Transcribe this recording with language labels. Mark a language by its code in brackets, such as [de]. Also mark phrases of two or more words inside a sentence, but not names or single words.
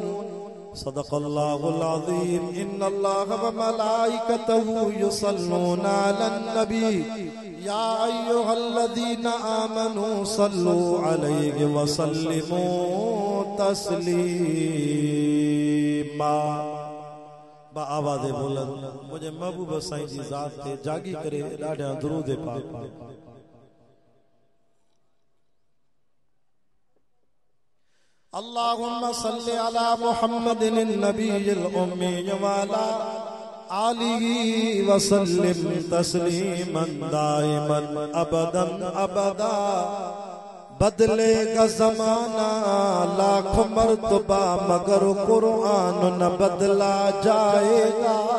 [ar] صدق الله العظيم. إن الله وملائكته يصلون على النبي يا أيها الذين آمنوا صلوا عليه وسلموا تسليما. [sd] आवाज़ बुलंद मुझे महबूब साईं जी ज़ात ते जागी करे ॾाढा दुरूद पाक [ar] اللهم صل على محمد النبي الأمي وعلى آله وسلم تسليما دائما أبدا أبدا [ur] بدلے گا زمانہ لاکھ مرتبہ مگر قرآن نہ بدلا جائے گا.